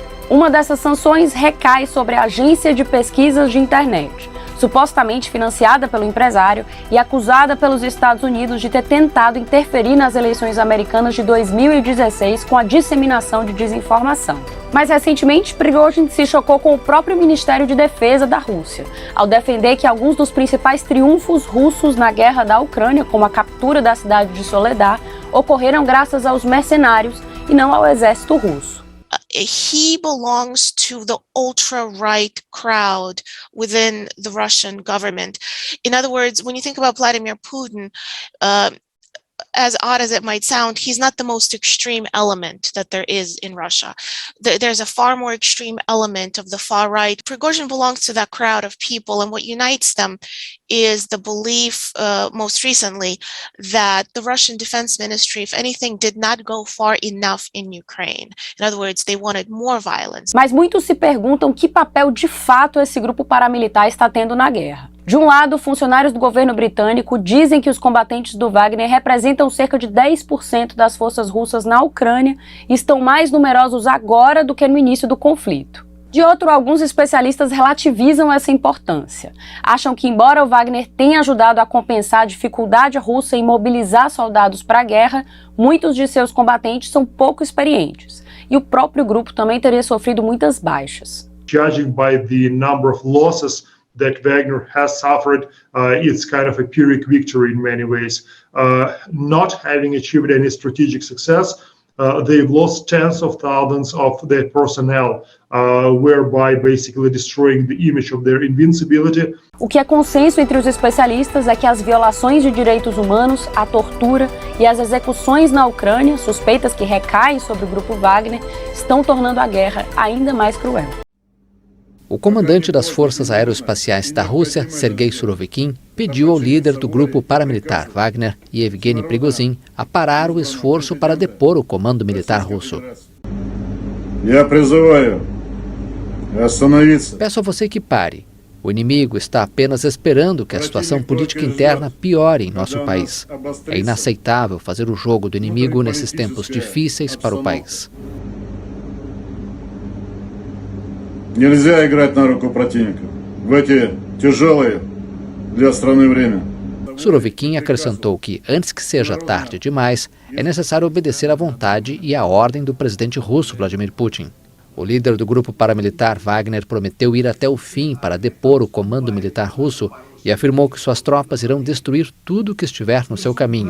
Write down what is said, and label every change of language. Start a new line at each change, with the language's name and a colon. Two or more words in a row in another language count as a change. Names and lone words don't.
Portuguese: Uma dessas sanções recai sobre a Agência de Pesquisas de Internet, supostamente financiada pelo empresário e acusada pelos Estados Unidos de ter tentado interferir nas eleições americanas de 2016 com a disseminação de desinformação. Mais recentemente, Prigozhin se chocou com o próprio Ministério de Defesa da Rússia, ao defender que alguns dos principais triunfos russos na guerra da Ucrânia, como a captura da cidade de Soledar, ocorreram graças aos mercenários e não ao exército russo.
English: He belongs to the ultra-right crowd within the Russian government. In other words, when you think about Vladimir Putin, as odd as it might sound, he's not the most extreme element that there is in Russia. There's a far more extreme element of the far right. Prigozhin belongs to that crowd of people, and what unites them is the belief, most recently, that the Russian Defense Ministry, if anything, did not go far enough in Ukraine. In other words, they wanted more violence.
Portuguese: Mas muitos se perguntam que papel de fato esse grupo paramilitar está tendo na guerra. De um lado, funcionários do governo britânico dizem que os combatentes do Wagner representam cerca de 10% das forças russas na Ucrânia e estão mais numerosos agora do que no início do conflito. De outro, alguns especialistas relativizam essa importância. Acham que, embora o Wagner tenha ajudado a compensar a dificuldade russa em mobilizar soldados para a guerra, muitos de seus combatentes são pouco experientes. E o próprio grupo também teria sofrido muitas baixas.
English: Judging by the number of losses that Wagner has suffered, it's kind of a Pyrrhic victory in many ways. Not having achieved any strategic success, they've lost tens of thousands of their personnel, whereby basically destroying the image of their invincibility.
Portuguese: O que é consenso entre os especialistas é que as violações de direitos humanos, a tortura e as execuções na Ucrânia, suspeitas que recaem sobre o grupo Wagner, estão tornando a guerra ainda mais cruel. O comandante das Forças Aeroespaciais da Rússia, Sergei Surovikin, pediu ao líder do grupo paramilitar Wagner, Yevgeny Prigozhin, a parar o esforço para depor o comando militar russo. Peço a você que pare. O inimigo está apenas esperando que a situação política interna piore em nosso país. É inaceitável fazer o jogo do inimigo nesses tempos difíceis para o país.
Russian: Нельзя играть на руку противника в эти тяжелые для страны время.
Portuguese: Surovikin acrescentou que, antes que seja tarde demais, é necessário obedecer à vontade e à ordem do presidente russo Vladimir Putin. O líder do grupo paramilitar Wagner prometeu ir até o fim para depor o comando militar russo e afirmou que suas tropas irão destruir tudo que estiver no seu caminho.